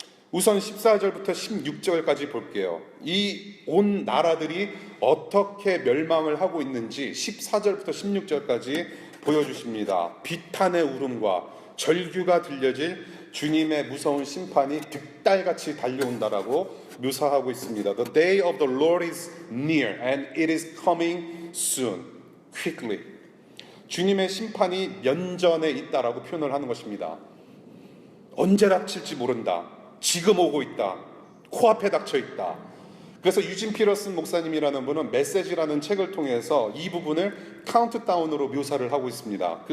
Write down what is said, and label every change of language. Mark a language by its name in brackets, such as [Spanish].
[Korean] 우선 14절부터 16절까지 볼게요. 이 온 나라들이 어떻게 멸망을 하고 있는지 14절부터 16절까지 보여주십니다. 비탄의 울음과 절규가 들려질 주님의 무서운 심판이 득달같이 달려온다라고 묘사하고 있습니다. [English] The day of the Lord is near and it is coming soon, quickly. [Korean] 주님의 심판이 면전에 있다라고 표현을 하는 것입니다. 언제 닥칠지 모른다. 지금 오고 있다. 코앞에 닥쳐 있다. 그래서 유진 피러슨 목사님이라는 분은 메시지라는 책을 통해서 이 부분을 카운트다운으로 묘사를 하고 있습니다.